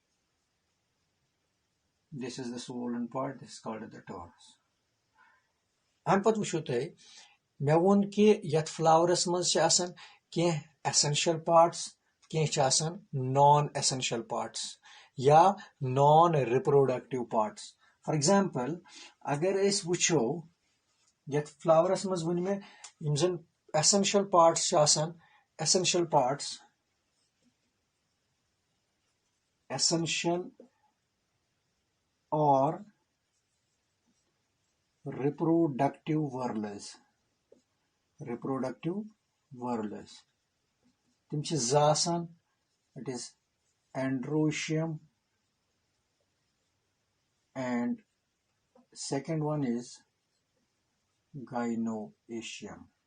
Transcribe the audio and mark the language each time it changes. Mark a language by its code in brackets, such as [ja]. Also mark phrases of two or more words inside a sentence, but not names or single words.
[en] This is the swollen part, this is called the torus. [ks] And pat wushu tay me won ki yat flowers mans asan ke [en] essential parts, [ks] ke asan [en] non-essential parts [ks] या [en] non-reproductive parts. For example, [ks] अगर इस वुचो यत flowers मज वन में इमजन [en] essential parts [ks] आसन, [en] essential parts, essential or reproductive whorls, [ks] tim ch zasan, [en] it is androecium, and second one is gynoecium.